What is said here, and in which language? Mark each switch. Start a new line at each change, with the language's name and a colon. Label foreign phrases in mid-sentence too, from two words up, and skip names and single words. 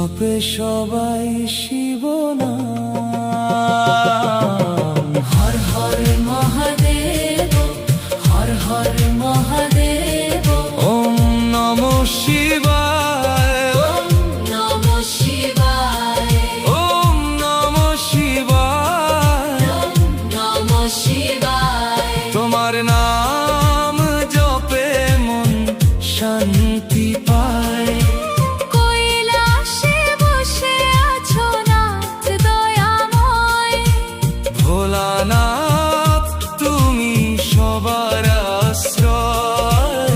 Bangla: বলে সবাই শিবনাম। হর হর মহাদেব, হর হর মহাদেব,
Sanskrit: ওম নমঃ শিবায়, ওম নমঃ শিবায়, ওম নমঃ শিবায়, ওম নমঃ শিবায়।
Bangla: তোমার নাম জপে মন শান্তি পায়। কৈলাসে বসে আছো নাথ দয়াময়, ভোলানাথ তুমি সবার আশ্রয়।